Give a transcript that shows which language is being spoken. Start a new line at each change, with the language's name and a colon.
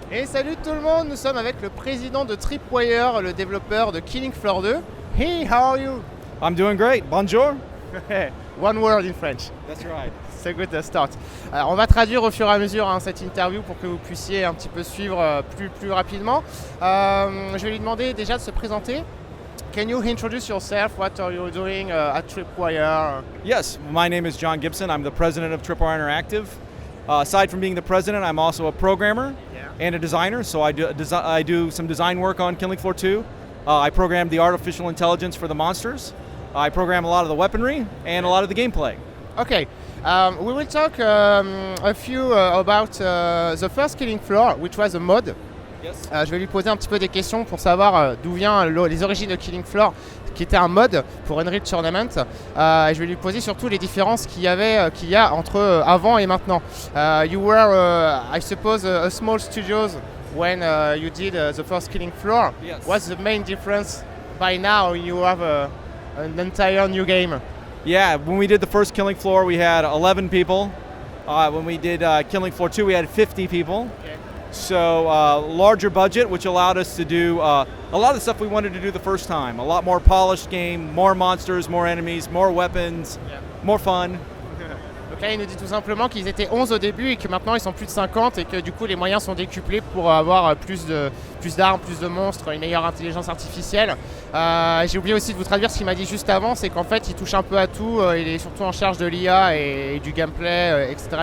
French: salut tout le monde, nous sommes avec le président de Tripwire, le développeur de Killing Floor 2.
English: Hey, how are you? I'm doing great. Bonjour. One word in French. That's right.
French: C'est
English: a good start.
French: Alors, on va traduire au fur et à mesure cette interview pour que vous puissiez un petit peu suivre plus rapidement. Je vais lui demander déjà de se présenter.
English: Can you introduce yourself? What are you doing at Tripwire? Yes, my name is John Gibson. I'm the president of Tripwire Interactive. Aside from being the president, I'm also a programmer and a designer. So I do some design work on Killing Floor 2. I program the artificial intelligence for the monsters. I program a lot of the weaponry and a lot of the gameplay. Okay, we will talk a few about the first Killing Floor, which was a mod. Yes.
French: Je vais lui poser un petit peu des questions pour savoir d'où vient les origines de Killing Floor, qui était un mod pour Unreal Tournament. Et je vais lui poser surtout les différences qu'il y a entre avant et maintenant.
English: You were, I suppose, a small studios when you did the first Killing Floor. Yes. What's the main difference by now? You have an entire new game. Yeah, when we did the first Killing Floor, we had 11 people. When we did Killing Floor 2, we had 50 people. Okay. So larger budget, which allowed us to do a lot of the stuff we wanted to do the first time. A lot more polished game, more monsters, more enemies, more weapons, more fun.
French: Donc là, il nous dit tout simplement qu'ils étaient 11 au début et que maintenant ils sont plus de 50 et que du coup les moyens sont décuplés pour avoir plus d'armes, plus de monstres, une meilleure intelligence artificielle. J'ai oublié aussi de vous traduire ce qu'il m'a dit juste avant, c'est qu'en fait il touche un peu à tout, il est surtout en charge de l'IA et du gameplay, etc.